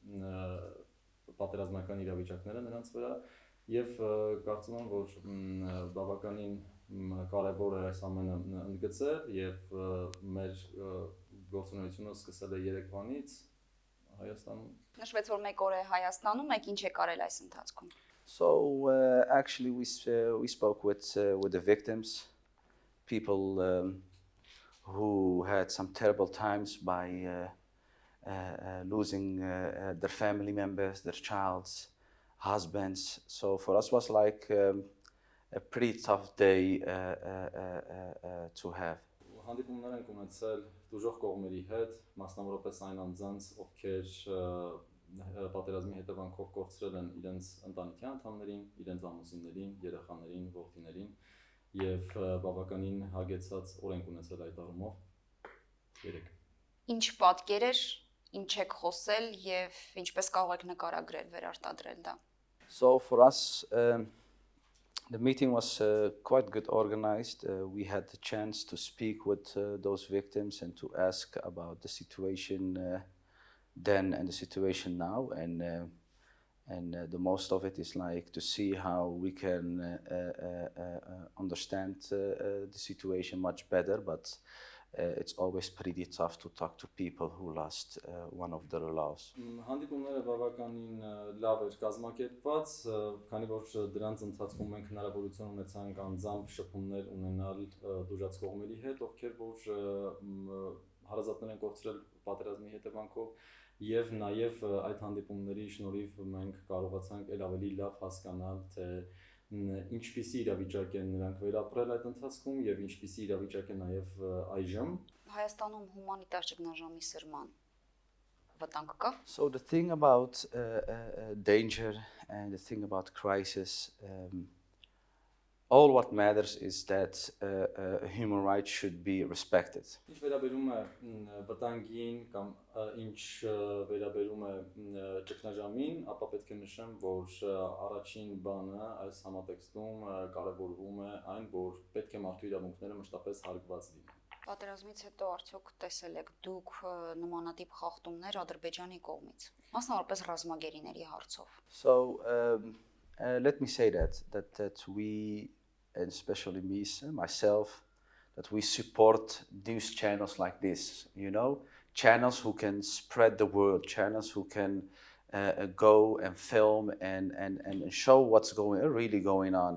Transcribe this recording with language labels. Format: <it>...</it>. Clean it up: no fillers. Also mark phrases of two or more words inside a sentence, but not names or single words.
<hy>պատերազմական իրավիճակները նրանց վրա եւ կարծում եմ որ բավականին կարևոր է այս ամենը ընդգծել եւ մեր գործունեությունը սկսել է երեկվանից Հայաստանում։ Նշվեց որ մեկ օր է Հայաստանում, եք ինչ եք արել այս ընթացքում։</hy> <en>So actually we spoke with the victims, people who had some terrible times by losing their family members, their childs, husbands. So for us was like a pretty tough day to have.</en> <hy>Հանդիպումներ ենք ունեցել դժոխք կողմերի հետ, մասնավորապես այն անձանց, ովքեր պատերազմի հետևանքով կորցրել են իրենց ընտանիքի անդամներին, իրենց ամուսիններին, երեխաներին, որդիներին եւ բավականին հագեցած օր ենք ունեցել այդ առումով։ Երեք։ Ինչ պատկերեր, ինչ եք խոսել եւ ինչպես կարող եք նկարագրել, վերարտադրել դա։</hy> <en>So for us the meeting was quite good organized. We had the chance to speak with those victims and to ask about the situation then and the situation now, and the most of it is like to see how we can understand the situation much better, but it's always pretty tough to talk to people who lost one of their loves.</en> <hy>Հանդիպումները բավականին լավ էր կազմակերպված, քանի որ դրանց ընթացքում մենք հնարավորություն ունեցանք անձամբ շփումներ ունենալ դժոխք կողմերի հետ, ովքեր որ հարազատներ են կորցրել պատերազմի հետևանքով, եւ նաեւ այդ հանդիպումների շնորհիվ մենք կարողացանք ել ավելի լավ հասկանալ թե ինչպիսի իրավիճակ են նրանք վերապրել այդ ընթացքում եւ ինչպիսի իրավիճակ է նաեւ այժմ Հայաստանում հումանիտար ճգնաժամի սրման վտանգ կա։</hy> <en>So the thing about danger and the thing about crisis, all what matters is that human rights should be respected.</en> <hy>Ինչ վերաբերում է վտանգին կամ ինչ վերաբերում է ճգնաժամին, ապա պետք է նշեմ, որ առաջին բանը այս համատեքստում կարևորվում է այն, որ պետք է մարդու իրավունքները մշտապես հարգված լինեն։ Պատերազմից հետո արդյոք տեսել եք դուք նմանատիպ խախտումներ Ադրբեջանի կողմից, մասնավորապես ռազմագերիների հարցով։</hy> <en>So let me say that we, and especially me, myself, that we support news channels like this, you know, channels who can spread the word, channels who can go and film and show what's really going on.</en>